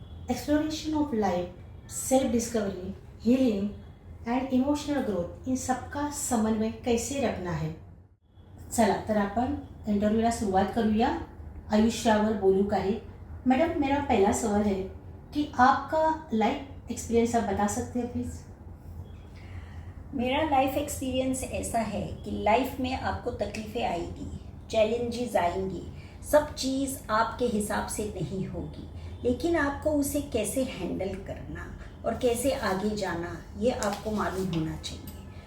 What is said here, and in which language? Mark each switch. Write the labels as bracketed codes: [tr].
[en] exploration of life, self discovery, healing and emotional growth, [hi] इन सबका समन्वय कैसे रखना है. [mr] चला तर आपण इंटरव्यूला सुरुवात करूया. आयुष्यावर बोलू काही. [hi] मैडम, मेरा पहला सवाल है कि आपका लाइफ एक्सपीरियंस आप बता सकते हैं प्लीज़. मेरा लाइफ एक्सपीरियंस ऐसा है कि लाइफ में आपको तकलीफ़ें आएगी, चैलेंजेस आएंगी, सब चीज़ आपके हिसाब से नहीं होगी, लेकिन आपको उसे कैसे हैंडल करना और कैसे आगे जाना ये आपको मालूम होना चाहिए.